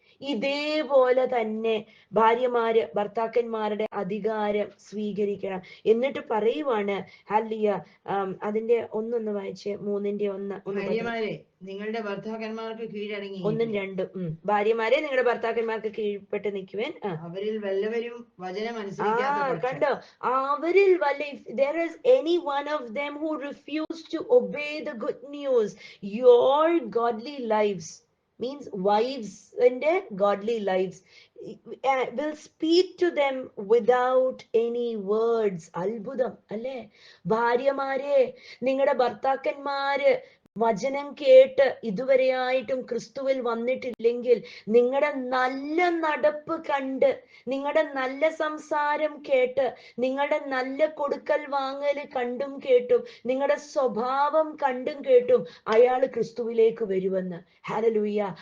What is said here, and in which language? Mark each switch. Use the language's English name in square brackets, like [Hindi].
[Malayalam] ഇതേപോലെ തന്നെ ഭാര്യമാര് ഭർത്താക്കന്മാരുടെ അധികാരം സ്വീകരിക്കണം. എന്നിട്ട് പറയുവാണ്, ഹല്ലേലൂയ, അതിന്റെ 1 വായിച്ച് 3-ന്റെ 1. നിങ്ങളുടെ ഭർത്താക്കന്മാർക്ക് കീഴടങ്ങി. 1ഉം 2ഉം. ഭാര്യമാരെ നിങ്ങളുടെ ഭർത്താക്കന്മാർക്ക് കീഴ്പ്പെട്ട് നിൽക്കുവാൻ. അവരിൽ വല്ലവരും വചനം അനുസരിക്കാത്ത കണ്ടോ, അവരിൽ വല്ല, [English] there is any one of them who refuse to obey the good news, your godly lives, means wives and godly lives will speak to them without any words. [Malayalam] അത്ഭുതം അല്ലേ? ഭാര്യമാരെ, നിങ്ങളുടെ ഭർത്താക്കന്മാര് വചനം കേട്ട് ഇതുവരെയായിട്ടും ക്രിസ്തുവിൽ വന്നിട്ടില്ലെങ്കിൽ നിങ്ങളുടെ നല്ല നടപ്പ് കണ്ട്, നിങ്ങളുടെ നല്ല സംസാരം കേട്ട്, നിങ്ങളുടെ നല്ല കൊടുക്കൽ വാങ്ങൽ കണ്ടും കേട്ടും, നിങ്ങളുടെ സ്വഭാവം കണ്ടും കേട്ടും അയാൾ ക്രിസ്തുവിലേക്ക് വരുമെന്ന്. ഹല്ലേലൂയ.